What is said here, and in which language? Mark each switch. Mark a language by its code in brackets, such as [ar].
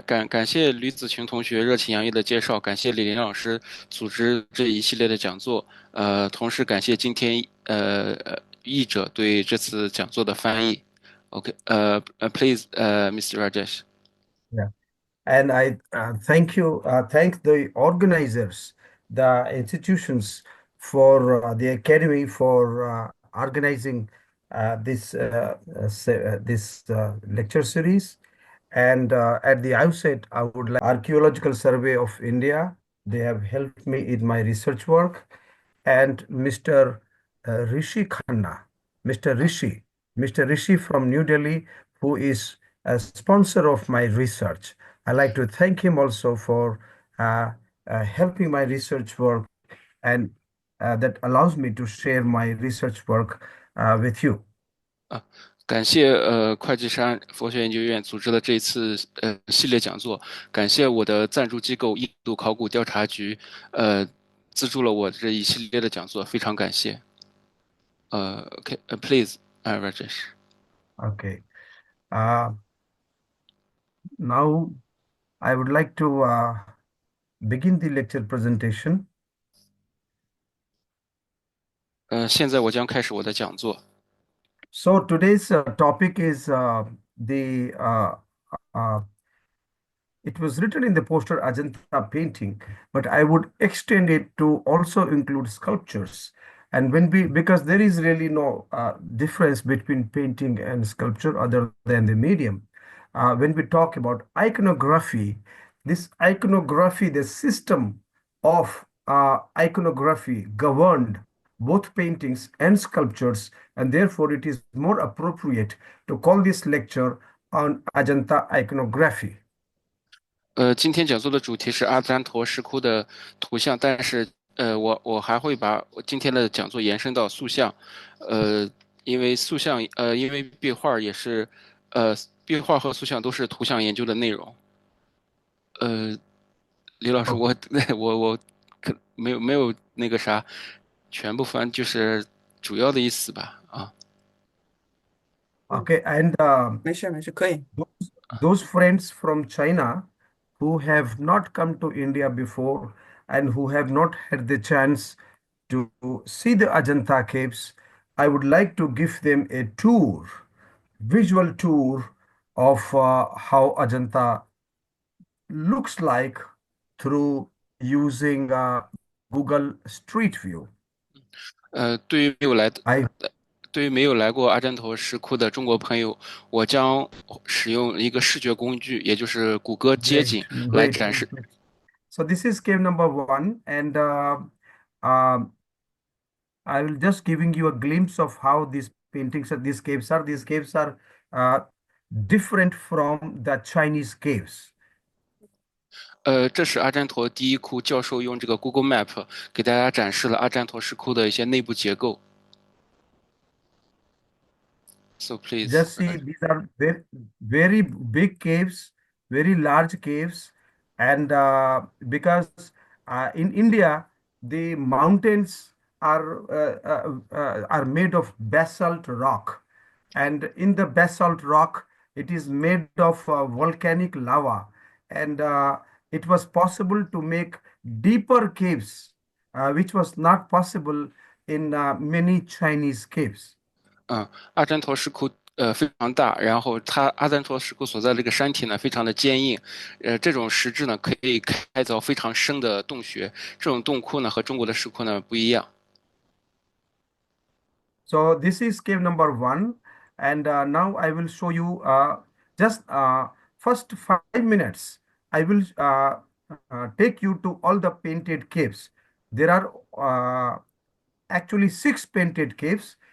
[zh] 感谢吕子琼同学热情洋溢的介绍，感谢李林老师组织这一系列的讲座，同时感谢今天译者对这次讲座的翻译。 [en] OK，please，Mr. Rajesh。 Yeah. And I thank the organizers, the institutions for the academy for organizing this lecture series. And at the outset, I would like Archaeological Survey of India. They have helped me in my research work. And Mr. Rishi Khanna, Mr. Rishi from New Delhi, who is a sponsor of my research. I'd like to thank him also for helping my research work, and that allows me to share my research work with you. [zh] 感谢会稽山佛学研究院组织的这一次系列讲座，感谢我的赞助机构印度考古调查局资助了我这一系列的讲座，非常感谢。 [en] please, Rajesh. Okay. Now I would like to begin the lecture presentation. [zh] 现在我将开始我的讲座。 [en] So today's topic is the uh, it was written in the poster Ajanta painting, but I would extend it to also include sculptures. And because there is really no difference between painting and sculpture other than the medium. When we talk about iconography, this iconography, the system of iconography governed both paintings and sculptures, and therefore it is more appropriate to call this lecture on Ajanta iconography. [zh] 今天讲座的主题是阿占陀石窟的图像，但是我还会把我今天的讲座延伸到塑像，因为塑像因为壁画也是壁画和塑像都是图像研究的内容。李老师， Oh, 我可没有那个啥，全部翻就是主要的意思吧啊。 [en] okay, and [zh] 没事没事，可以。 [en] those friends from China who have not come to India before and who have not had the chance to see the Ajanta caves, I would like to give them a tour, visual tour of how Ajanta looks like through using Google Street View. [zh] 对于没有来的 [en] I [zh] 对于没有来过阿占陀石窟的中国朋友，我将使用一个视觉工具，也就是谷歌街景 [en] great, [zh] 来 [en] great. [zh] 展示。 [en] So this is cave number one, and um, I will just giving you a glimpse of how these paintings of these caves are. These caves are uh, different from the Chinese caves. [zh] 这是阿占陀第一窟教授用这个 Google Map 给大家展示了阿占陀石窟的一些内部结构。 [en] So please， Just see, these are very, very big caves, very large caves, and because in India the mountains are made of basalt rock, and in the basalt rock it is made of volcanic lava, and it was possible to make deeper caves, which was not possible in many Chinese caves. [zh] 阿占陀石窟非常大，然后它阿占陀石窟所在的这个山体呢非常的坚硬，这种石质呢可以开凿非常深的洞穴，这种洞窟呢和中国的石窟呢不一样。 [en] So this is cave number one, and now I will show you just first 5 minutes. I will take you to all the painted caves. There are actually 6 painted caves.